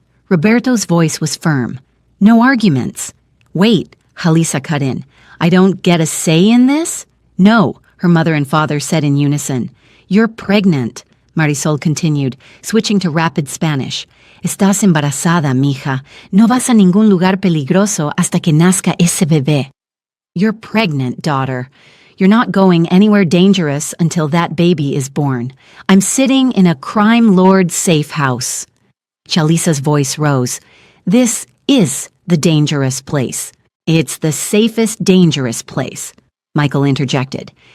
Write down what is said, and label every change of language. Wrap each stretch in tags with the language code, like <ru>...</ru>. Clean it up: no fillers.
<en>Roberto's voice was firm. No arguments. Wait, Jalisa cut in. I don't get a say in this? No, her mother and father said in unison. You're pregnant, Marisol continued, switching to rapid Spanish.</en> <es>Estás embarazada, mija. No vas a ningún lugar peligroso hasta que nazca ese bebé.</es> <en>You're pregnant, daughter. You're not going anywhere dangerous until that baby is born. I'm sitting in a crime lord's safe house. Jalisa's voice rose. This is the dangerous place. It's the safest dangerous place, Michael interjected.</en>